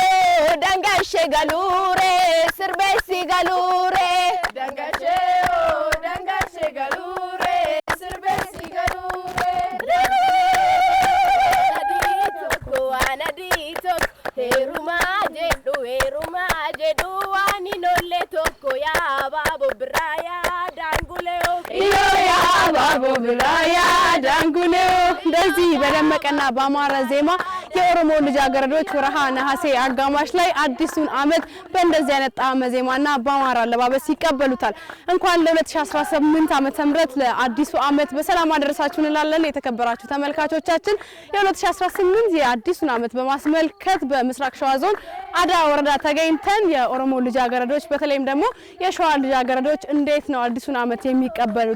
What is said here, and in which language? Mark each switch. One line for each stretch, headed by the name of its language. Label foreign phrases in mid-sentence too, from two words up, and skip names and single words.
Oromo: galure sirbesi galure dangashe galure sirbesi galure anadito heruma jedu ani nolle tokko ya babo braya danguleo iyo ya babo braya danguleo
Amharic: እንደዚህ በደመቀና በአማረ ዜማ የኦሮሞ ልጃገረዶች ወርሃ ነሐሴ አጋማሽ ላይ አዲሱን አመት በእንደዚህ አይነት ጣዕመ ዜማና በአማረ አለባበስ ይቀበሉታል። እንኳን ለ2018 ዓመተ ምህረት ለአዲሱ አመት በሰላም አደረሳችሁ እንላለን። የተከበራችሁ ተመልካቾቻችን የ2018 የአዲሱን አመት በማስመልከት በምስራቅ ሸዋ ዞን አዳ ወረዳ ተገኝተን የኦሮሞ ልጃገረዶች በተለይም ደግሞ የሸዋ ልጃገረዶች እንዴት ነው አዲሱን አመት የሚቀበሉት?